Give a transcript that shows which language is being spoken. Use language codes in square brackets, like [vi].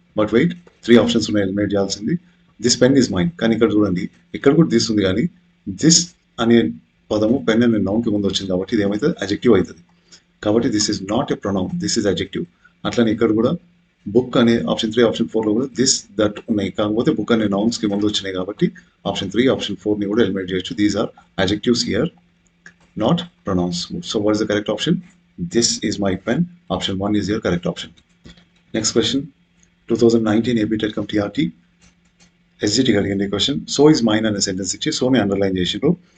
[en] but wait, [te] 3 options ఉన్నాయి eliminate చేయాల్సింది. [en] this pen is mine, [te] కానీ ఇక్కడ చూడండి ఇక్కడ కూడా దిస్ ఉంది, కానీ దిస్ అనే పదము పెన్ అనే నౌన్ కి ముందు వచ్చింది కాబట్టి ఇది ఏమైతుంది? అడ్జెక్టివ్ అవుతుంది. కాబట్టి [en] This is not a pronoun, this is adjective. [te] అట్లనే ఇక్కడ కూడా బుక్ అనే ఆప్షన్ 3 ఆప్షన్ 4లో కూడా దిస్ దట్ ఉన్నాయి, కాకపోతే బుక్ అనే నౌన్స్ కి ముందు వచ్చినాయి కాబట్టి ఆప్షన్ 3 ఆప్షన్ 4ని కూడా ఎలిమినేట్ చేయొచ్చు. [en] These are adjectives here, not pronouns. So what is the correct option? This is my pen. Option 1 is your correct option. Next question. [te] 2019 AP Tecom TRT SGT అడిగిన question. [en] So is mine [te] అనే sentence ఇచ్చి so ని underline చేసిండ్రు.